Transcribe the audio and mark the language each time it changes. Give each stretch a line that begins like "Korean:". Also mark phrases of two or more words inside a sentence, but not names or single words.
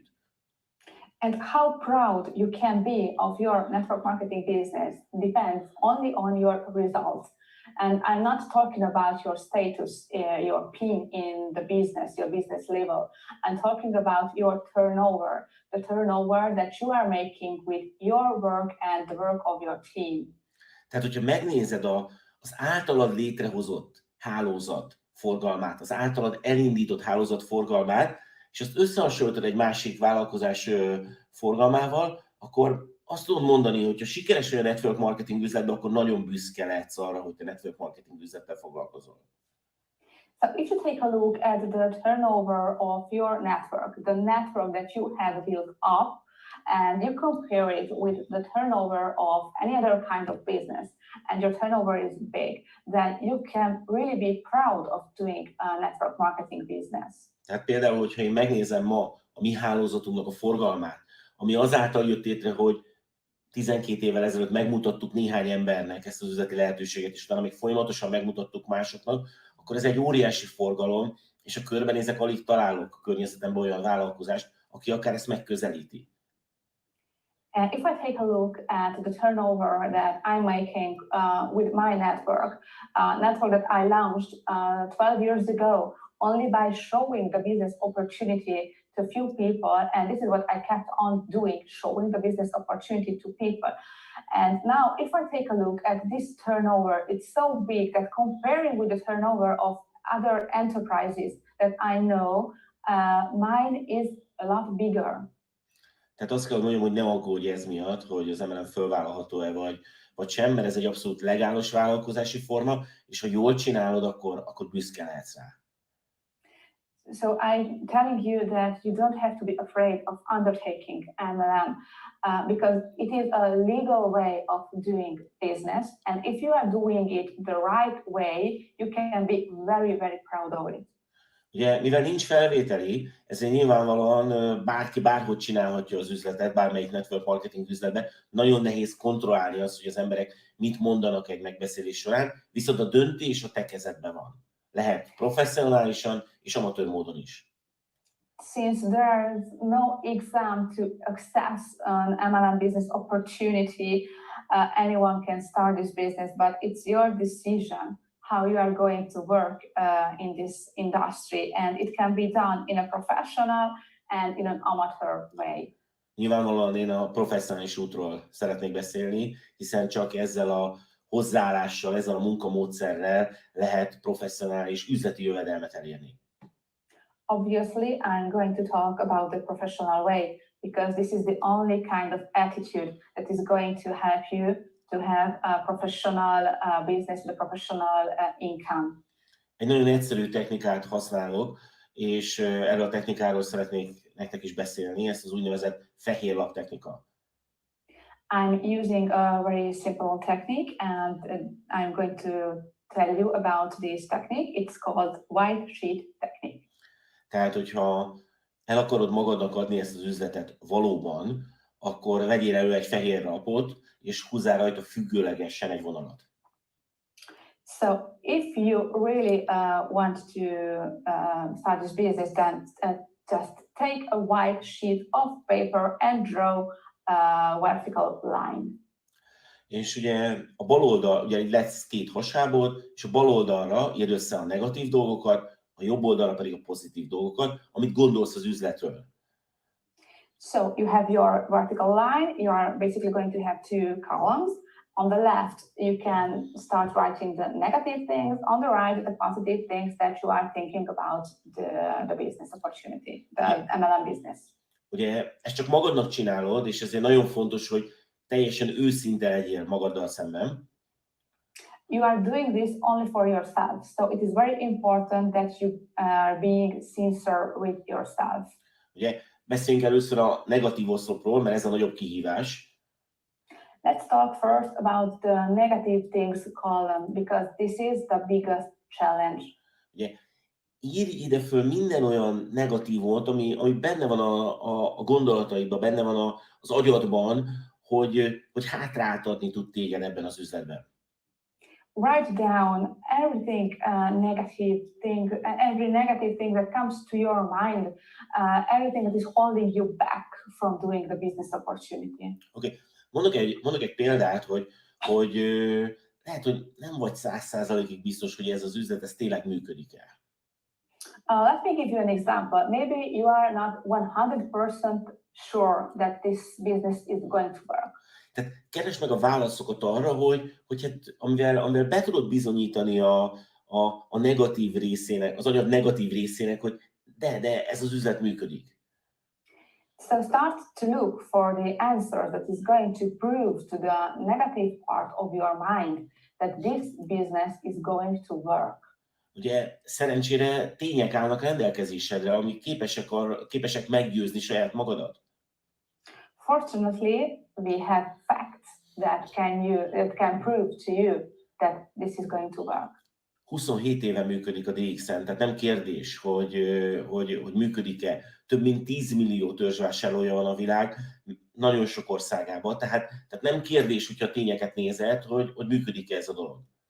English: And how proud you can be of your network marketing business depends only on your results. And I'm not talking about your status, your PIN in the business, your business level. I'm talking about your turnover, the turnover that you are making with your work and the work of your team.
Hungarian: Tehát, hogyha megnézed az általad létrehozott hálózat forgalmát, az általad elindított hálózat forgalmát, és azt összehasonlítod egy másik vállalkozás forgalmával, akkor azt tudom mondani, hogy ha sikeres vagy a
English: network marketing
Hungarian: üzletben, akkor nagyon büszke lehetsz arra, hogy te
English: network marketing
Hungarian: üzlettel foglalkozol.
English: So if you take a look at the turnover of your network, the network that you have built up, and you compare it with the turnover of any other kind of business, and your turnover is big, then you can really be proud of doing a network marketing business.
Hungarian: Tehát például, hogyha én megnézem ma a mi hálózatunknak a forgalmát, ami azáltal jött létre, hogy 12 évvel ezelőtt megmutattuk néhány embernek ezt az üzleti lehetőséget, és utána még folyamatosan megmutattuk másoknak, akkor ez egy óriási forgalom, és a körbenézek, alig találok a környezetemben olyan vállalkozást, aki akár ezt megközelíti.
English: And if I take a look at the turnover that I'm making with my network that I launched 12 years ago, only by showing the business opportunity to few people, and this is what I kept on doing, showing the business opportunity to people. And now if I take a look at this turnover, it's so big that comparing with the turnover of other enterprises that I know, mine is a lot bigger.
Hungarian: Tehát azt kell mondjam, hogy nem aggódj ez miatt, hogy az MLM fölvállalható-e vagy sem, mert ez egy abszolút legális vállalkozási forma, és ha jól csinálod, akkor büszke lehetsz rá.
English: So I'm telling you that you don't have to be afraid of undertaking MLM because it is a legal way of doing business. And if you are doing it the right way, you can be very, very proud of it.
Hungarian: Ugye, mivel nincs felvételi, ezért nyilvánvalóan bárki bárhogy csinálhatja az üzletet, bármelyik
English: network marketing
Hungarian: üzletben. Nagyon nehéz kontrollálni azt, hogy az emberek mit mondanak egy megbeszélés során, viszont a döntés a te kezedben van. Lehet professzionálisan és amatőr módon is.
English: Since there's no exam to access an MLM business opportunity, anyone can start this business, but it's your decision how you are going to work in this industry, and it can be done in a professional and in an amateur way.
Hungarian: Nyilvánvalóan én a professzionális útról szeretnék beszélni, hiszen csak ezzel a hozzáállással, ezzel a munkamódszerrel lehet professzionális üzleti jövedelmet elérni.
English: Obviously, I'm going to talk about the professional way because this is the only kind of attitude that is going to help you to have a professional business, the professional income.
Hungarian: Egy nagyon egyszerű technikát használok, és erről a technikáról szeretnék nektek is beszélni, ezt az úgynevezett fehér lap technika.
English: I'm using a very simple technique and I'm going to tell you about this technique. It's called white sheet technique.
Hungarian: Tehát, hogyha el akarod magadnak adni ezt az üzletet valóban, akkor vegyél elő egy fehér lapot, és húzzál rajta függőlegesen egy vonalat.
English: So if you really want to start this business, then just take a white sheet of paper and draw a vertical line.
Hungarian: És ugye a bal oldal, ugye lesz két hasábod, és a bal oldalra írd össze a negatív dolgokat, a jobb oldalra pedig a pozitív dolgokat, amit gondolsz az üzletről.
English: So you have your vertical line, you are basically going to have two columns. On the left, you can start writing the negative things. On the right, the positive things that you are thinking about the business opportunity, the MLM business.
Hungarian: Ugye ezt csak magadnak csinálod, és ezért nagyon fontos, hogy teljesen őszinte legyél magaddal szemben.
English: You are doing this only for yourself, so it is very important that you are being sincere with yourself.
Hungarian: Ugye beszéljünk először a negatív oszlopról, mert ez a nagyobb kihívás.
English: Let's talk first about the negative things column, because this is the biggest challenge.
Hungarian: Ugye, írj ide föl minden olyan negatívot, ami benne van a gondolataidban, benne van az agyadban, hogy hátráltatni tud téged ebben az üzletben.
English: Write down everything every negative thing that comes to your mind, everything that is holding you back from doing the business opportunity. Okay.
Hungarian: Mondok egy példát, hogy lehet, hogy nem vagy 100%-ig biztos, hogy ez az üzlet, ez tényleg működik-e.
English: Let me give you an example. Maybe you are not 100% sure that this business is going to work.
Hungarian: Tehát keresd meg a válaszokat arra, hogy hát, amivel be tudod bizonyítani a negatív részének, az agyad negatív részének, hogy de ez az üzlet működik.
English: So start to look for the answer that is going to prove to the negative part of your mind that this business is going to work.
Hungarian: Ugye szerencsére tények állnak rendelkezésedre, amik képesek meggyőzni saját magadat.
English: Fortunately, we have facts that can prove to you that this is going to work.
Hungarian: 27 éve működik a DXN, tehát nem kérdés, hogy működik-e. Több mint 10 millió törzsvásárlója van a világ, nagyon sok országában, tehát nem kérdés, hogyha tényeket nézed, hogy működik-e ez a dolog.